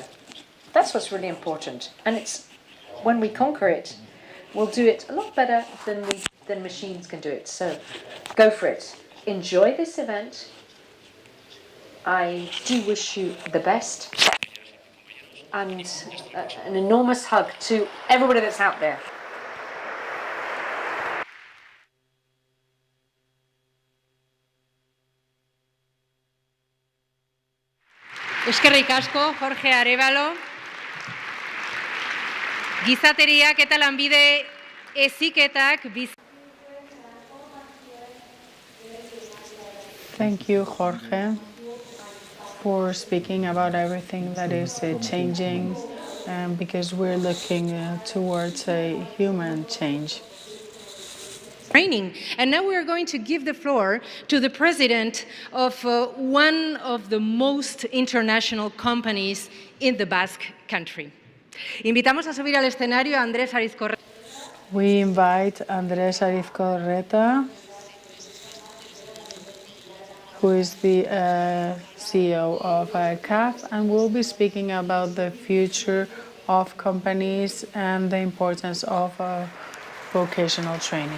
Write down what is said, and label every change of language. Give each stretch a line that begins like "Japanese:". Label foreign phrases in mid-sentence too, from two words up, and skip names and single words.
English: That's what's really important. And it's when we conquer it, we'll do it a lot better than machines can do it. So go for it. Enjoy this event. I do wish you the best. And an enormous hug to everybody that's out there.
Basque: Eskerrik asko, Jorge Arévalo. Gizateriak eta lanbide heziketak
English: Thank you, Jorge, for speaking about everything that is changing, because we're looking towards a human change. Training. And now we are going to give the floor to the president of one of the most international companies in the Basque Country.
Spanish: Invitamos a subir al escenario a Andrés Arizcorreta.
English: We invite Andrés Arizcorreta, who is the CEO of CAF, and will be speaking about the future of companies and the importance of vocational training.